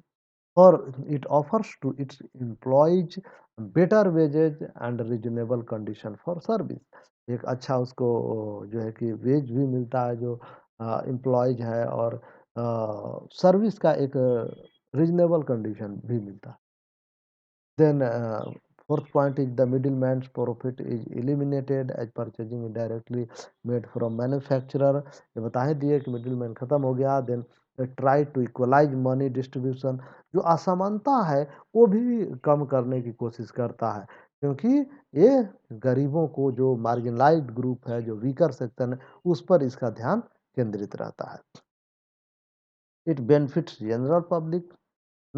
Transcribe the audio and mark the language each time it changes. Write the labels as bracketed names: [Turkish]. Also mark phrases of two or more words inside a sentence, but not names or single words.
[English] और it offers to its employees better wages and reasonable condition for service. [Hindi] एक अच्छा उसको जो है कि वेज भी मिलता है जो एम्प्लॉइज है और सर्विस का एक [English] reasonable condition [Hindi] भी मिलता है। [English] Then fourth point is the middleman's profit is eliminated as purchasing is directly made from manufacturer। [Hindi] ये बता ही दिए कि middleman खत्म हो गया। [English] Then try to equalize money distribution। [Hindi] जो असमानता है वो भी कम करने की कोशिश करता है क्योंकि ये गरीबों को जो [English] marginalized group [Hindi] है जो [English] weaker section [Hindi] है उस पर इसका ध्यान केंद्रित रहता है। [English] it benefits general public ना।